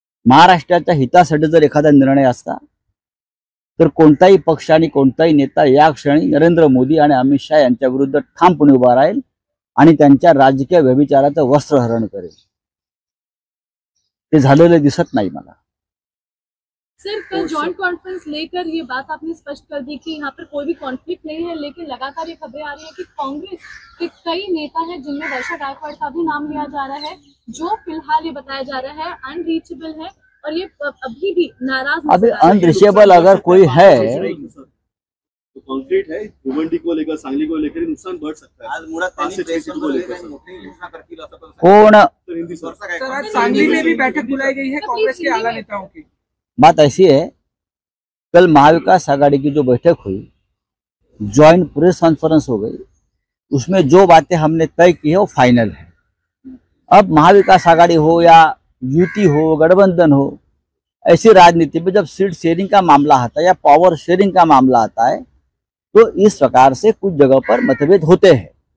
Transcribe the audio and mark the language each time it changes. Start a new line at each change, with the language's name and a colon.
Marathi: महाराष्ट्राच्या हितासाठी जर एखादा निर्णय असता तर कोणताही पक्ष आणि कोणताही नेता या क्षणी नरेंद्र मोदी आणि अमित शहा यांच्या विरुद्ध ठामपणे उभा राहील आणि त्यांच्या राजकीय व्यभिचाराचं वस्त्रहरण करेल. ते झालेलं दिसत नाही मला.
Hindi: सर, कल जॉइंट कॉन्फ्रेंस लेकर ये बात आपने स्पष्ट कर दी कि यहाँ पर कोई भी कॉन्फ्लिक्ट नहीं है, लेकिन लगातार ये खबरें आ रही है कि कांग्रेस के कई नेता हैं जिनमें वर्षा गायकवाड़ का भी नाम लिया जा रहा है, जो फिलहाल ये बताया जा रहा है अनरीचेबल है और ये अभी भी नाराज अभी अनरीचेबल अगर कोई है तो कंक्रीट है, भिवंडी को लेकर, सांगली को लेकर नुकसान बढ़ सकता है.
Marathi: आज मुळात त्यांनी प्रेसवर बोलले, काही मोठी घोषणा करतील असं पण कोण तो तो हिंदी सर। थोडासा काय सर, आज
English: comment?
Hindi: सांगली में भी बैठक बुलाई गई है कांग्रेस के आला नेताओं की। बात ऐसी है, कल महाविकास आघाड़ी की जो बैठक हुई, ज्वाइंट प्रेस कॉन्फ्रेंस हो गई, उसमें जो बातें हमने तय की है वो फाइनल है। अब महाविकास आघाड़ी हो या युति हो, गठबंधन हो, ऐसी राजनीति में जब सीट शेयरिंग का मामला आता है या पावर शेयरिंग का मामला आता है तो इस प्रकार से कुछ जगह पर मतभेद होते हैं।